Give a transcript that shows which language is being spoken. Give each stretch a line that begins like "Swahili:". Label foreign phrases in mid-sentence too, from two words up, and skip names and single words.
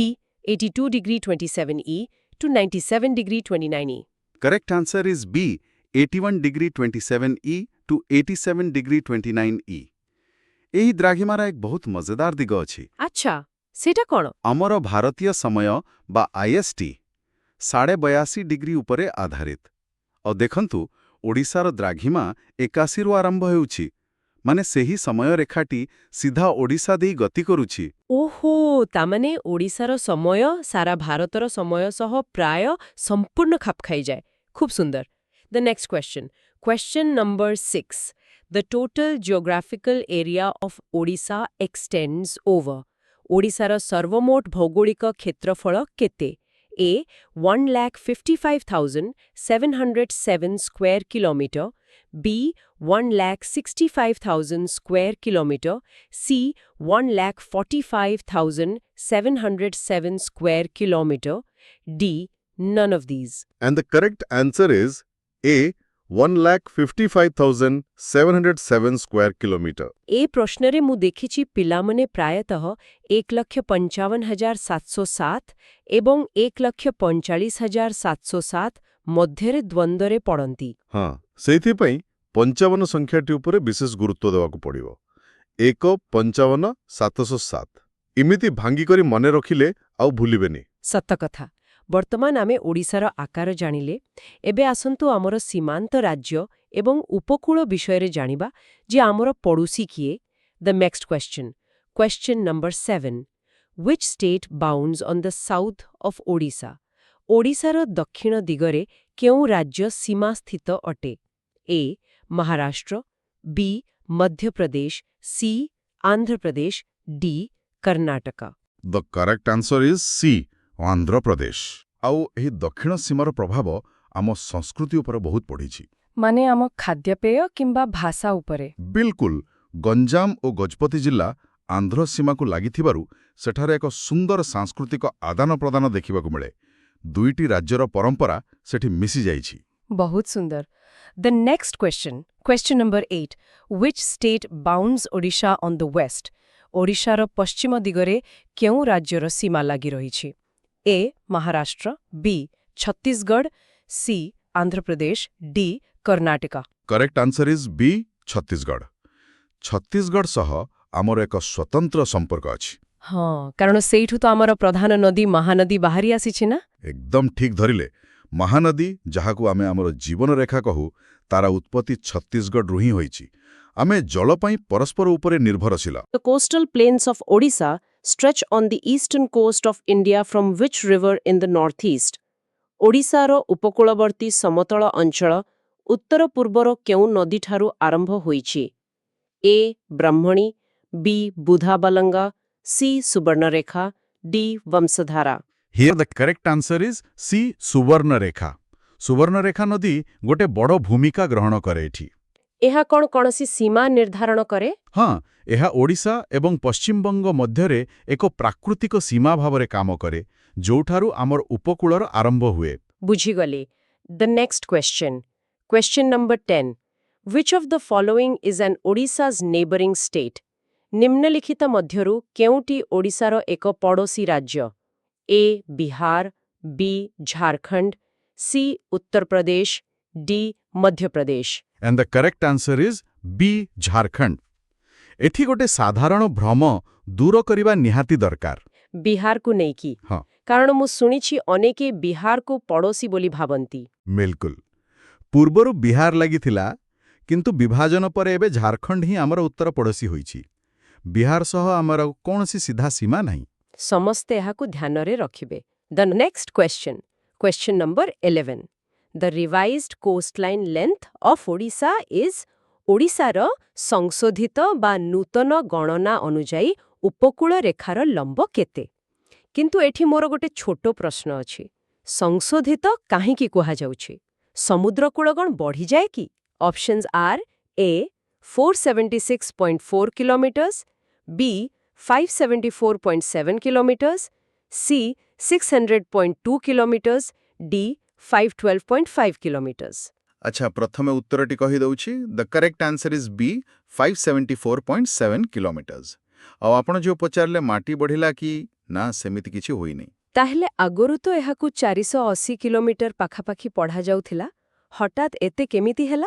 English: 82 degree 27 E to 97 degree 29 E. Correct answer is B. 81 degree 27 E to 87 degree 29 E.
Odia: ଏହି ଦ୍ରାଘିମାର ଏକ ବହୁତ ମଜେଦାର ଦିଗ ଅଛି। ଆଚ୍ଛା, ସେଇଟା କ'ଣ? ଆମର ଭାରତୀୟ ସମୟ ବା IST 82.5 ଡିଗ୍ରୀ ଉପରେ ଆଧାରିତ। ଆଉ ଦେଖନ୍ତୁ, ଓଡ଼ିଶାର ଦ୍ରାଘିମା 81ରୁ ଆରମ୍ଭ ହେଉଛି, ମାନେ ସେହି ସମୟ ରେଖାଟି ସିଧା ଓଡ଼ିଶା ଦେଇ ଗତି କରୁଛି। ଓହୋ, ତାମାନେ ଓଡ଼ିଶାର ସମୟ ସାରା ଭାରତର ସମୟ ସହ ପ୍ରାୟ ସମ୍ପୂର୍ଣ୍ଣ ଖାପ ଖାଇଯାଏ। ଖୁବ୍ ସୁନ୍ଦର।
English: The next question. Question number 6. The total geographical area of Odisha extends over?
Odia: ଓଡ଼ିଶାର ସର୍ବମୋଟ ଭୌଗୋଳିକ କ୍ଷେତ୍ରଫଳ କେତେ?
English: A. 1,55,707 square kilometer, B. 1,65,000 square kilometer, C. 1,45,707 square kilometer, D. None of these. And the correct answer is A. 1,55,707 square kilometer.
Odia: ଏ ପ୍ରଶ୍ନରେ ମୁଁ ଦେଖିଛି ପିଲାମାନେ ପ୍ରାୟତଃ 1,55,707 ଏବଂ 1,45,707 ମଧ୍ୟରେ ଦ୍ୱନ୍ଦ୍ୱରେ ପଡ଼ନ୍ତି। ହଁ, ସେଇଥିପାଇଁ 55 ସଂଖ୍ୟାଟି ଉପରେ ବିଶେଷ ଗୁରୁତ୍ୱ ଦେବାକୁ ପଡ଼ିବ। 1 55 707 ଏମିତି ଭାଙ୍ଗିକରି ମନେ ରଖିଲେ ଆଉ ଭୁଲିବେନି। ସତ କଥା। ବର୍ତ୍ତମାନ ଆମେ ଓଡ଼ିଶାର ଆକାର ଜାଣିଲେ। ଏବେ ଆସନ୍ତୁ ଆମର ସୀମାନ୍ତ ରାଜ୍ୟ ଏବଂ ଉପକୂଳ ବିଷୟରେ ଜାଣିବା ଯେ ଆମର ପଡ଼ୋଶୀ କିଏ।
English: The next question. Question number 7. Which state bounds on the south of ଓଡ଼ିଶା?
Odia: ଓଡ଼ିଶାର ଦକ୍ଷିଣ ଦିଗରେ କେଉଁ ରାଜ୍ୟ ସୀମା ସ୍ଥିତ ଅଟେ? A. ମହାରାଷ୍ଟ୍ର, B. ମଧ୍ୟପ୍ରଦେଶ, C. ଆନ୍ଧ୍ରପ୍ରଦେଶ, D. କର୍ଣ୍ଣାଟକ।
English: The correct answer is C, ଆନ୍ଧ୍ରପ୍ରଦେଶ।
Odia: ଆଉ ଏହି ଦକ୍ଷିଣ ସୀମାର ପ୍ରଭାବ ଆମ ସଂସ୍କୃତି ଉପରେ ବହୁତ ପଡ଼ିଛି। ମାନେ ଆମ ଖାଦ୍ୟପେୟ କିମ୍ବା ଭାଷା ଉପରେ? ବିଲକୁଲ। ଗଞ୍ଜାମ ଓ ଗଜପତି ଜିଲ୍ଲା ଆନ୍ଧ୍ର ସୀମାକୁ ଲାଗିଥିବାରୁ ସେଠାରେ ଏକ ସୁନ୍ଦର ସାଂସ୍କୃତିକ ଆଦାନ ପ୍ରଦାନ ଦେଖିବାକୁ ମିଳେ। ଦୁଇଟି ରାଜ୍ୟର ପରମ୍ପରା ସେଠି ମିଶିଯାଇଛି। ବହୁତ ସୁନ୍ଦର।
English: The next question. Question number 8. Which state bounds Odisha on the west?
Odia: ଓଡ଼ିଶାର ପଶ୍ଚିମ ଦିଗରେ କେଉଁ ରାଜ୍ୟର ସୀମା ଲାଗି ରହିଛି? A. ମହାରାଷ୍ଟ୍ର, B. ଛତିଶଗଡ଼, C. ଆନ୍ଧ୍ରପ୍ରଦେଶ, D. କର୍ଣ୍ଣାଟକ।
English: Correct answer is B, ଛତିଶଗଡ଼।
Odia: ଛତିଶଗଡ଼ ସହ ଆମର ଏକ ସ୍ୱତନ୍ତ୍ର ସମ୍ପର୍କ ଅଛି। ହଁ, କାରଣ ସେଇଠୁ ତ ଆମର ପ୍ରଧାନ ନଦୀ ମହାନଦୀ ବାହାରି ଆସିଛି ନା? ଏକଦମ ଠିକ୍ ଧରିଲେ। ମହାନଦୀ, ଯାହାକୁ ଆମେ ଆମର ଜୀବନରେଖା କହୁ, ତାର ଉତ୍ପତ୍ତି ଛତିଶଗଡ଼ରୁ ହିଁ ହୋଇଛି। ଆମେ ଜଳ ପାଇଁ ପରସ୍ପର ଉପରେ ନିର୍ଭରଶୀଳ।
English: The coastal plains of Odisha stretch on the eastern coast of India from which river in the northeast?
Odia: ଓଡ଼ିଶାର ଉପକୂଳବର୍ତ୍ତୀ ସମତଳ ଅଞ୍ଚଳ ଉତ୍ତର ପୂର୍ବର କେଉଁ ନଦୀଠାରୁ ଆରମ୍ଭ ହୋଇଛି? A. ବ୍ରାହ୍ମଣୀ, B. ବୁଧାବଲଙ୍ଗା, C. ସୁବର୍ଣ୍ଣରେଖା, D. ବଂଶଧାରା।
English: Here the correct answer is C, ସୁବର୍ଣ୍ଣରେଖା।
Odia: ସୁବର୍ଣ୍ଣରେଖା ନଦୀ ଗୋଟେ ବଡ଼ ଭୂମିକା ଗ୍ରହଣ କରେ ଏଠି। ଏହା କ'ଣ କୌଣସି ସୀମା ନିର୍ଦ୍ଧାରଣ କରେ? ହଁ, ଏହା ଓଡ଼ିଶା ଏବଂ ପଶ୍ଚିମବଙ୍ଗ ମଧ୍ୟରେ ଏକ ପ୍ରାକୃତିକ ସୀମା ଭାବରେ କାମ କରେ, ଯୋଉଠାରୁ ଆମର ଉପକୂଳର ଆରମ୍ଭ ହୁଏ।
English: ବୁଝିଗଲି। The next question. Question number 10. Which of the following is an Odisha's neighboring state?
Odia: ନିମ୍ନଲିଖିତ ମଧ୍ୟରୁ କେଉଁଟି ଓଡ଼ିଶାର ଏକ ପଡ଼ୋଶୀ ରାଜ୍ୟ? A. ବିହାର, B. ଝାରଖଣ୍ଡ, C. ଉତ୍ତରପ୍ରଦେଶ, D. ମଧ୍ୟପ୍ରଦେଶ।
English: And the correct answer is B, ଝାରଖଣ୍ଡ।
Odia: ଏଠି ଗୋଟେ ସାଧାରଣ ଭ୍ରମ ଦୂର କରିବା ନିହାତି ଦରକାର। ବିହାରକୁ ନେଇକି? ହଁ, କାରଣ ମୁଁ ଶୁଣିଛି ଅନେକେ ବିହାରକୁ ପଡ଼ୋଶୀ ବୋଲି ଭାବନ୍ତି। ବିଲକୁଲ। ପୂର୍ବରୁ ବିହାର ଲାଗିଥିଲା, କିନ୍ତୁ ବିଭାଜନ ପରେ ଏବେ ଝାରଖଣ୍ଡ ହିଁ ଆମର ଉତ୍ତର ପଡ଼ୋଶୀ ହୋଇଛି। ବିହାର ସହ ଆମର କୌଣସି ସିଧା ସୀମା ନାହିଁ। ସମସ୍ତେ ଏହାକୁ ଧ୍ୟାନରେ ରଖିବେ।
English: The next question. Question number 11. The revised coastline length of Odisha is
Odia: ଓଡ଼ିଶାର ସଂଶୋଧିତ ବା ନୂତନ ଗଣନା ଅନୁଯାୟୀ ଉପକୂଳ ରେଖାର ଲମ୍ବ କେତେ? କିନ୍ତୁ ଏଠି ମୋର ଗୋଟେ ଛୋଟ ପ୍ରଶ୍ନ ଅଛି। ସଂଶୋଧିତ କାହିଁକି କୁହାଯାଉଛି? ସମୁଦ୍ରକୂଳ କ'ଣ ବଢ଼ିଯାଏ କି?
English: Options are A. 476.4 kilometers, B. 574.7 kilometers, C. 600.2 kilometers, D. 512.5 kilometers.
Odia: ଆଚ୍ଛା, ପ୍ରଥମେ ଉତ୍ତରଟି କହିଦେଉଛି।
English: The correct answer is B, 574.7 kilometers.
Odia: ଆଉ ଆପଣ ଯେଉଁ ପଚାରିଲେ ମାଟି ବଢ଼ିଲା କି ନା, ସେମିତି କିଛି ହୋଇନି। ତାହେଲେ ଆଗରୁ ତ ଏହାକୁ 480 କିଲୋମିଟର ପାଖାପାଖି ପଢ଼ାଯାଉଥିଲା। ହଠାତ୍ ଏତେ କେମିତି ହେଲା?